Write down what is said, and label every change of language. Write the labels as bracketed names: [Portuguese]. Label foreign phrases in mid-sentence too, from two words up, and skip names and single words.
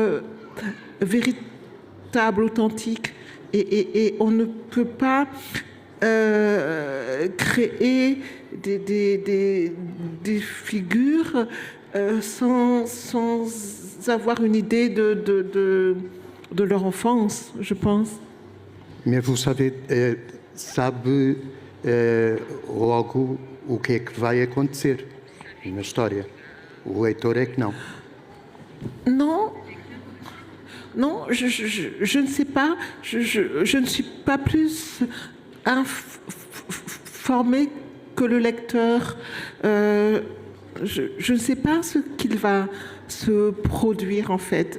[French] véritables, authentiques, et on ne peut pas créer des figures sans avoir une idée de leur enfance, je pense. Mais vous savez, [Portuguese] sabe logo o que é que vai acontecer na história. O leitor é que não. [French] Non, non, je ne sais pas. Je ne suis pas plus informée que le lecteur. Je ne sais pas ce qu'il va se produire en fait.